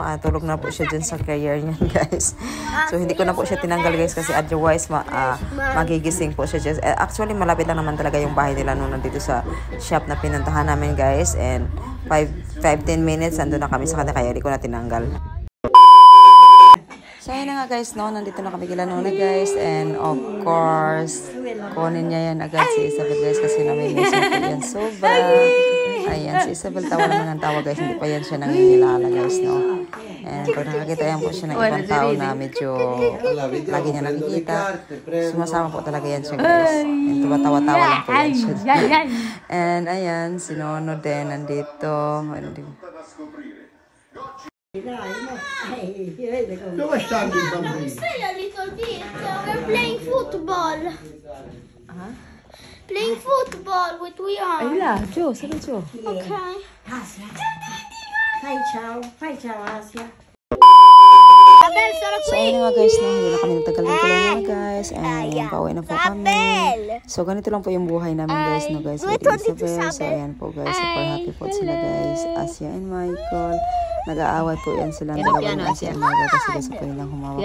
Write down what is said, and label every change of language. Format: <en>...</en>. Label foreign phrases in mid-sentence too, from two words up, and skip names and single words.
<tl>Tulog na po siya dyan sa career niya guys. So, hindi ko na po siya tinanggal guys kasi otherwise magigising po siya dyan. Actually, malapit lang naman talaga yung bahay nila nung nandito sa shop na pinuntahan namin guys. And 5-10 minutes, andun na kami sa kanya, kaya hindi ko na tinanggal. So, ayun na nga guys, no? Nandito na kami kila Nona guys.</tl> <en>And of course,</en> <tl>kunin niya yan agad si Isabel guys kasi namimiss niya po yan sobra. Ayan, si Isabel tawa naman ng tawa guys. Hindi pa yan siya nangingilala guys, no? And pag nakakita yan po siya ng ibang tao na medyo lagi niya nakikita, sumasama po talaga yan siya guys. And tumatawa-tawa lang po yan siya. And ayan, si Nono din nandito.</tl> <it>Dove stanno i bambini?</it> <en>Stay a little bit. We're playing football. Playing football with Rihanna.</en> <tl>Ay la, Jo, sino Jo?</tl> <en>Okay.</en> <it>Asia. Fai ciao, Asia.</it> <tl>So ayun na nga guys, no, hindi na kami nagtagal ng mga guys. And ayan, pauwi na po kami. So ganito lang po yung buhay namin guys, no guys, with Isabel. So ayan po guys,</tl> <en>super happy</en> <tl>po sila guys, Asia and Michael. Nag-aaway po yan sila ng dalawa ng Asia and Michael kasi gusto po nilang humawak.</tl>